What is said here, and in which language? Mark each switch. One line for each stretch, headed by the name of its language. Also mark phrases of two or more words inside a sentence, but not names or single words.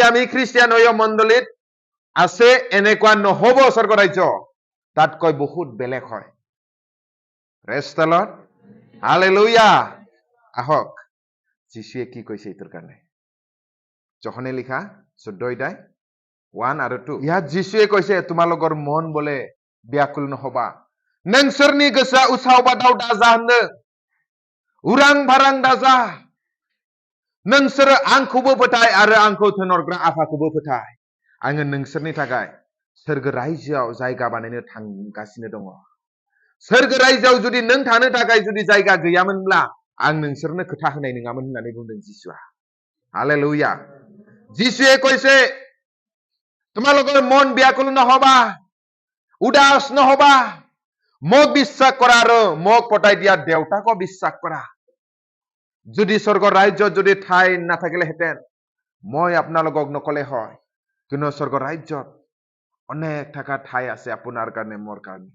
Assamese: আমি খ্ৰীষ্টিয়ান হৈ মণ্ডলীত আছে এনেকুৱা নহব স্বৰ্গ ৰাজ্য তাতকৈ বহুত বেলেগ হয়
English: praise the Lord
Assamese: হালেলুয়া আহক যীশুৱে কি কৈছে এইটোৰ কাৰণে যোহনে লিখা 14 অধ্যায় 1 আৰু 2 ইয়াত যীশুৱে কৈছে তোমালোকৰ মন বোলে ব্যাকুল নহবা
Bodo: नोंसोरनि गोसोआ उसाव बादाव दाजा होनदों उरां फारां दाजा नोंसोरो आंखौबो फोथाय आरो आंखौ थिनहरग्रा आफाखौबो फोथाय आङो नोंसोरनि थाखाय सोरगो रायजोआव जायगा बानायनो थांगासिनो दङ सोरगो रायजोआव जुदि नों थानो थाखाय जुदि जायगा गैयामोनब्ला आं नोंसोरनो खोथा होनाय नङामोन होननानै बुंदों जिसुआ हालेलुया
Assamese: जिसुৱে কৈছে তোমালোকৰ মন ব্যাকুল নহবা উদাস নহবা মোক বিশ্বাস কৰা আৰু মোক পতাই দিয়া দেউতাকো বিশ্বাস কৰা। যদি স্বৰ্গৰ ৰাজ্যত যদি ঠাই নাথাকিলেহেঁতেন মই আপোনালোকক নকলে হয়, কিন্তু স্বৰ্গৰ ৰাজ্যত অনেক থকা ঠাই আছে আপোনাৰ কাৰণে, মোৰ কাৰণে।